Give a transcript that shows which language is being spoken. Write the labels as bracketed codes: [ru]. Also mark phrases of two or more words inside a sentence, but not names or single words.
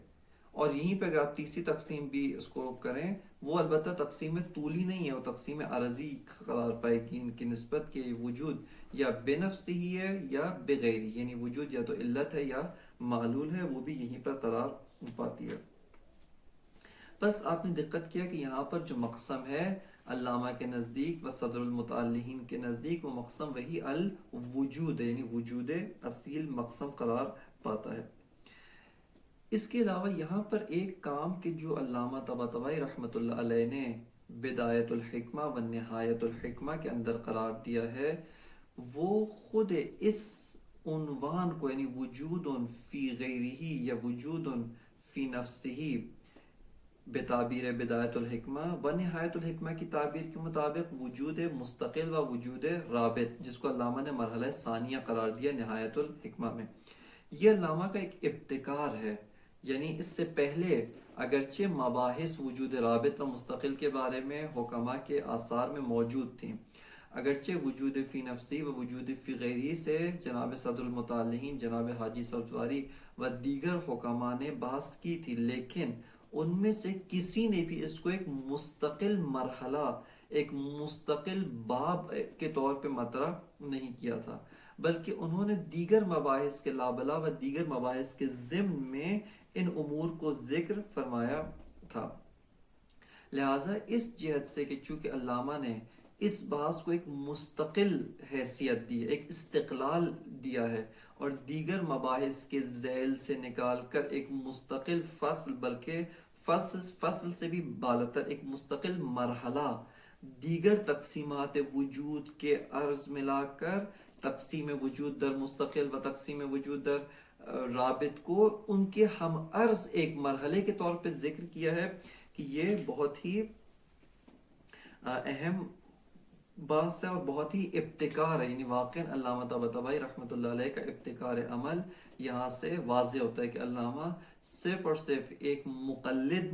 [ur] اور یہیں پہ اگر آپ تیسری تقسیم بھی اس کو کریں، وہ البتہ تقسیم طولی نہیں ہے، وہ تقسیم عرضی قرار پائے گی ان کی نسبت، کہ وجود یا بے نفس ہی ہے یا بغیر ہی، یعنی وجود یا تو علت ہے یا معلول ہے، وہ بھی یہیں پر قرار پاتی ہے۔ بس آپ نے دقت کیا کہ یہاں پر جو مقسم ہے علامہ کے نزدیک و صدر المتعلہین کے نزدیک، وہ مقسم وہی الوجود ہے، یعنی وجود اصیل مقسم قرار پاتا ہے۔ اس کے علاوہ یہاں پر ایک کام کہ جو علامہ طباطبائی رحمۃ اللہ علیہ نے بدایت الحکمہ و نہایت الحکمہ کے اندر قرار دیا ہے، وہ خود اس عنوان کو، یعنی [ar] وجود فی غیرہ [ur] یا [ar] وجود فی نفسہ، [ur] بتعبیر بدایت الحکمہ و نہایت الحکمہ کی تعبیر کے مطابق وجود مستقل و وجود رابط، جس کو علامہ نے مرحلہ ثانیہ قرار دیا نہایت الحکمہ میں، یہ علامہ کا ایک ابتکار ہے۔ یعنی اس سے پہلے اگرچہ مباحث وجود رابط و مستقل کے بارے میں حکماء کے آثار میں موجود تھیں، اگرچہ [ar] وجود فی نفسی [ur] و [ar] وجود فی غیری [ur] سے جناب صدر المتعلہین، جناب حاجی سبزواری و دیگر حکماء نے بحث کی تھی، لیکن ان میں سے کسی نے بھی اس کو ایک مستقل مرحلہ، ایک مستقل باب کے طور پہ مطرح نہیں کیا تھا، بلکہ انہوں نے دیگر مباحث کے لابلا و دیگر مباحث کے ضمن میں ان امور کو ذکر فرمایا تھا۔ لہٰذا اس جہت سے کہ چونکہ علامہ نے اس بحث کو ایک مستقل حیثیت دی، ایک استقلال دیا ہے، اور دیگر مباحث کے ذیل سے نکال کر ایک مستقل فصل، بلکہ فصل سے بھی بالاتر ایک مستقل مرحلہ، دیگر تقسیمات وجود کے عرض میں لا کر [fa] تقسیم وجود در مستقل و تقسیم وجود در رابط [ur] کو ان کے ہم عرض ایک مرحلے کے طور پہ ذکر کیا ہے، کہ یہ بہت ہی اہم بات ہے اور بہت ہی ابتکار ہے، یعنی واقعاً علامہ طباطبائی رحمۃ اللہ علیہ کا ابتکار عمل یہاں سے واضح ہوتا ہے، کہ علامہ صرف اور صرف ایک مقلد